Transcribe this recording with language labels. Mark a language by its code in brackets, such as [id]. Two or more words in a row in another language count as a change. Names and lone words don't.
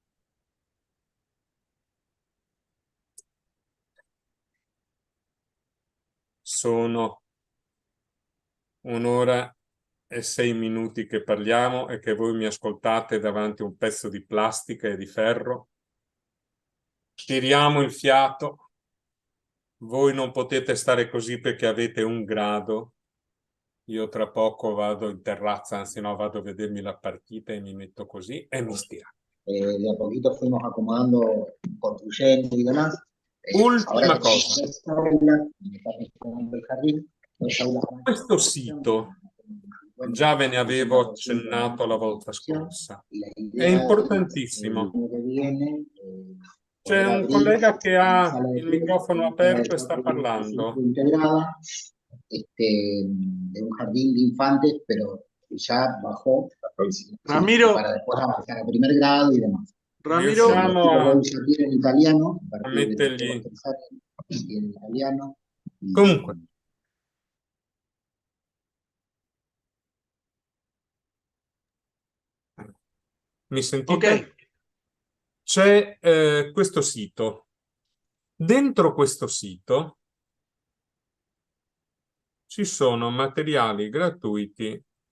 [it] Sono 1 ora e 6 minuti che parliamo e che voi mi ascoltate davanti a un pezzo di plastica e di ferro. Tiriamo il fiato. Voi non potete stare così perché avete 1 grado. Io tra poco vado in terrazza, anzi no, vado a vedermi la partita e mi metto così e mi stiro. [es] De a poquito fuimos acomodando, construyendo y demás. [it] Ultima cosa. [es] Esta aula, me está gestionando el jardín, esta aula [it] Questo sito, già ve ne avevo accennato la volta scorsa, è importantissimo. C'è un collega che ha il microfono aperto e sta parlando. [es] Integrada, de un jardín de infantes, pero que ya bajó, sí, Ramiro, para después avanzar a primer grado y demás. Ramiro, Los [it] Riusciamo [es] chicos [it] a, [es] lo usan bien en italiano, a a partir de los [it] mettergli... [es] 3 años, en italiano. Y, [it] Comunque, mi sentite? ok. C'è questo sito. Dentro questo sito ci sono materiali gratuiti.